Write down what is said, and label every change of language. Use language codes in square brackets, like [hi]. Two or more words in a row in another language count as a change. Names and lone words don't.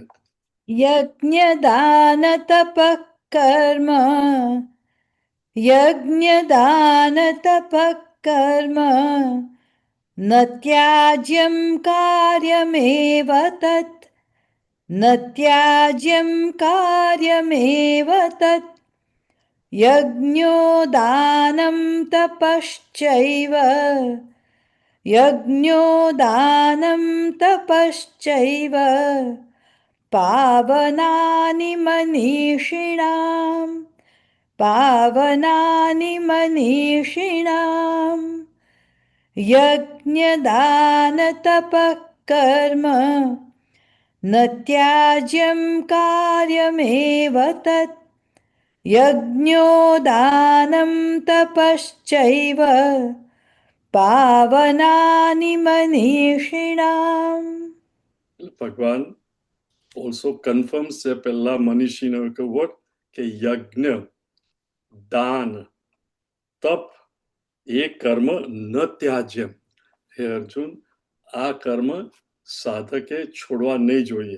[sa] यज्ञ दान तप कर्म यज्ञ दान तप कर्म न त्याज्यम् कार्यमेव तत् न त्याज्यम् कार्यमेव तत् यज्ञो दानम् तपश्चैव यज्ञो दानम् तपश्चैव पावनानि मनीषिणाम् पावनानि मनीषिणाम् यज्ञदानतपः कर्म न त्याज्यं कार्यमेव तत् यज्ञो दानं तपश्चैव पावनानि मनीषिणाम्. [gu] ભગવાન [en] also confirms [gu] છે પહેલા મનીષીનો કે વોટ કે યજ્ઞ દાન તપ એ કર્મ [sa] न त्याज्यम्. [gu] હે અર્જુન, આ કર્મ સાધકે છોડવા નહીં જોઈએ.